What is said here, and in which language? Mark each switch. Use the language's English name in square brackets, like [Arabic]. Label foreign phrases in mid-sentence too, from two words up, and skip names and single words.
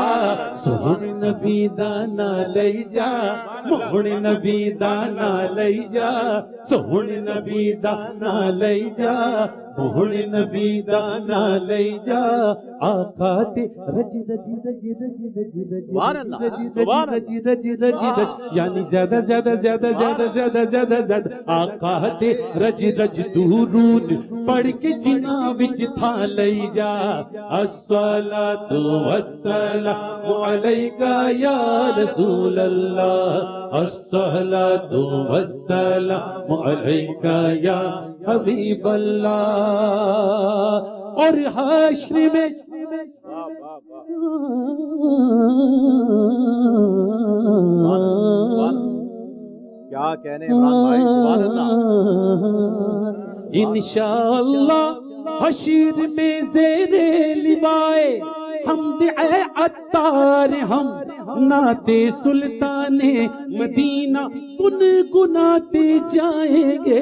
[Punjabi] سوہن نبی دا نا لئی جا، موہن نبی دا نا لئی جا، سوہن نبی دا نا لئی جا، موہن نبی دا نا لئی جا. آقا تے رج رج رج رج رج رج رج رج رج رج، یعنی زیادہ زیادہ زیادہ زیادہ زیادہ زیادہ زیادہ آقا تے رج رج درود پڑھ کے جنا وچ تھا لئی جا. [Arabic] الصلاة والسلام عليك يا رسول الله، الصلاة والسلام عليك يا حبيب الله. [Urdu] اور حشر میں کیا کہنے عمران بھائی, [Arabic] سبحان الله. [Urdu] ان شاء اللہ حشر میں زیر لوائے حمد عطار ہم نعتے سلطان مدینہ گنگناتے جائیں گے.